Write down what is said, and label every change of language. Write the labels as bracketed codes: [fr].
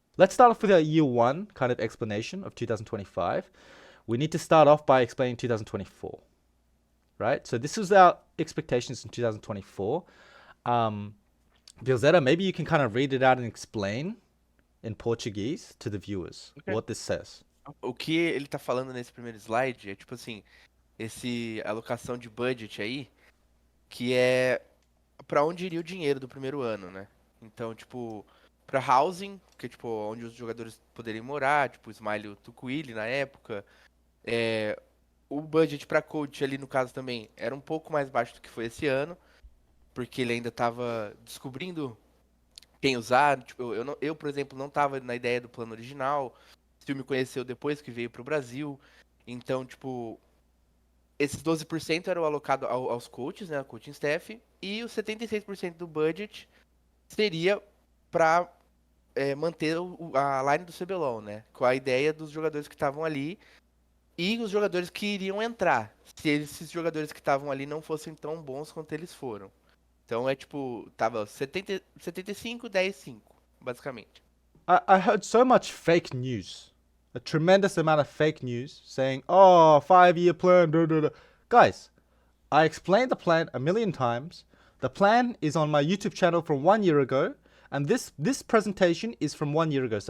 [en] Let's start off with a year 1 kind of explanation of 2025. We need to start off by explaining 2024. Right? So this was our expectations in 2024. Vilzeta, maybe you can kind of read it out and explain in Portuguese to the viewers what this says. [pt] O que ele tá falando nesse primeiro slide é tipo assim, esse alocação de budget aí, que é pra onde iria o dinheiro do primeiro ano, né? Então, tipo, pra housing, que é tipo onde os jogadores poderiam morar, tipo Smile Tucuili na época, o budget pra coach ali no caso também era um pouco mais baixo do que foi esse ano, porque ele ainda tava descobrindo quem usar. Tipo, eu, por exemplo, não tava na ideia do plano original. O Sil me conheceu depois que veio pro Brasil. Então, tipo, esses 12% eram alocados aos coaches, né, ao coaching staff, e os 76% do budget seria para manter a line do cblol, né, com a ideia dos jogadores que estavam ali e os jogadores que iriam entrar, se esses jogadores que estavam ali não fossem tão bons quanto eles foram. Então é tipo, tava 75, 10, 5, basicamente. [en] I heard so much fake news, a tremendous amount of fake news saying, "Oh, 5-year plan." Duh, duh, duh. Guys, I explained the plan a million times. The plan is on my YouTube channel from 1 year ago, and this presentation is from 1 year ago.